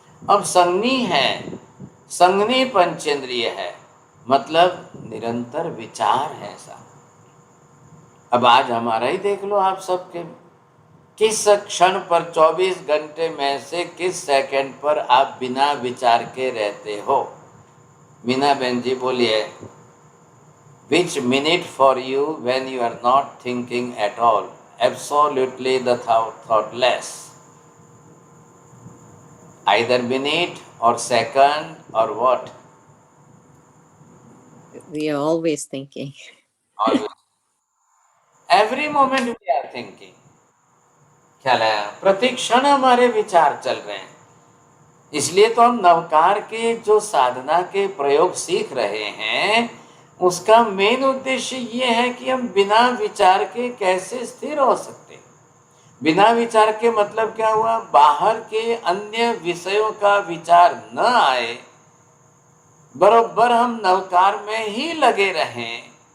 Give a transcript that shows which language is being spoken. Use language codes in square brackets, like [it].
[hi] अब संज्ञी है, संज्ञी पंचेंद्रिय है, मतलब निरंतर विचार है ऐसा। अब आज हमारा ही देख लो आप सबके, किस क्षण पर 24 घंटे में से किस सेकंड पर आप बिना विचार के रहते हो। [en] Meena [hi] बहन जी बोलिए, [en] Which minute for you when you are not thinking at all, absolutely the thoughtless, either minute or second or what? We are always thinking. Always. Every moment we are thinking. [hi] ख्याल है, प्रति क्षण हमारे विचार चल रहे हैं। इसलिए तो हम नवकार के जो साधना के प्रयोग सीख रहे हैं, उसका मेन उद्देश्य ये है कि हम बिना विचार के कैसे स्थिर हो सकते। बिना विचार के मतलब क्या हुआ, बाहर के अन्य विषयों का विचार न आए, बरोबर हम नवकार में ही लगे रहें।